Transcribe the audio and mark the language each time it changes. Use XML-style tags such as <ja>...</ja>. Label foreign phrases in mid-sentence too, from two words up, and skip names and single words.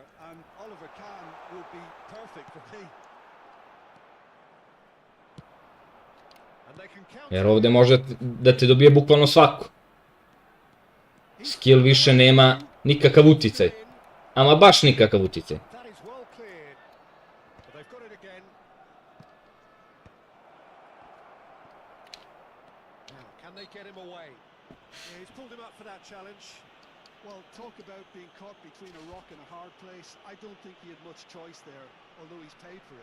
<sr>Jer ovde može da te dobije bukvalno svako. Skill više nema nikakav uticaj. Ama baš nikakav uticaj.</sr> <en>Well, talk about being caught between a rock and a hard place. I don't think he had much choice there, although he's paid for it.</en>